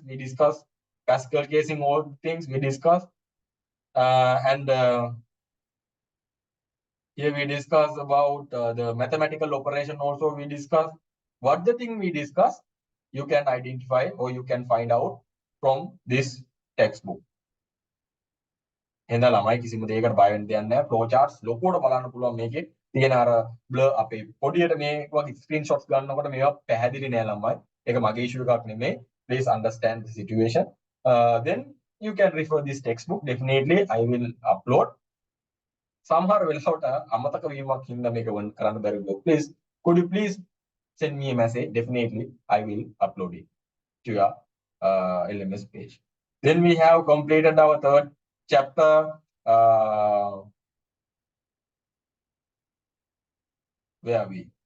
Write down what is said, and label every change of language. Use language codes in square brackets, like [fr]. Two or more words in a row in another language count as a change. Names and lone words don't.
[en] We discuss Pascal casing, all things we discuss. And here we discuss about the mathematical operation. Also, we discuss what the thing we discuss. You can identify or you can find out from this textbook. [si] එහෙනම් ළමයි කිසිම දෙයකට බය වෙන්න දෙයක් නැහැ. [en] flow charts [si] ලොකුවට බලන්න පුළුවන් මේකේ තියෙන අර බ්ලර් අපේ පොඩියට මේ වගේ ස්ක්‍රීන්ෂොට්ස් ගන්නකොට මේවා පැහැදිලි නෑ ළමයි. ඒක මගේ ඉෂුව එකක් නෙමෙයි. [en] Please understand the situation. Then you can refer this textbook. Definitely I will upload. [si] සමහර වෙලාවට අමතක වීමක් හින්දා මේක කරන්න බැරි වුණා. [en] Please, could you please send me a message? Definitely I will upload it to your LMS page. Then we have completed our third chapter. Where are we?